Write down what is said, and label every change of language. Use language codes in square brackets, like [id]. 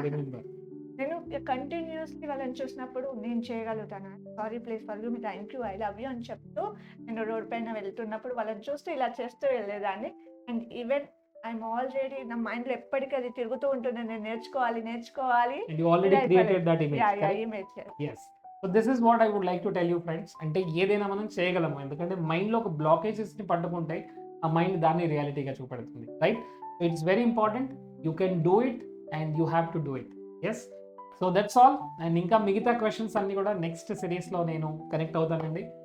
[en] I remember. [te] నేను continuously వాళ్ళని చూసినప్పుడు నేను చేయగలుగుతాను. [en] sorry please forgive me, thank you, I love you [te] అని చెప్తూ నేను రోడ్ పైన వెళ్తున్నప్పుడు వాళ్ళని చూస్తూ ఇలా చేస్తూ వెళ్ళేదాన్ని. [en] and even I'm already [te] నా మైండ్లో ఎప్పటికీ అది తిరుగుతూ ఉంటుంది, నేను నేర్చుకోవాలి నేర్చుకోవాలి. [en] And you already created that image, yeah correct? Image. Yes. So this is what I would like to tell you friends. [te] అంటే ఏదైనా మనం చేయగలము, ఎందుకంటే మైండ్లో ఒక బ్లాకేజెస్ని పట్టుకుంటే ఆ మైండ్ దాన్ని రియాలిటీగా చూపెడుతుంది, right? [en] So it's very important, you can do it and you have to do it. Yes, so that's all. [te] And ఇంకా మిగతా క్వశ్చన్స్ అన్ని కూడా నెక్స్ట్ సిరీస్లో నేను కనెక్ట్ అవుతానండి.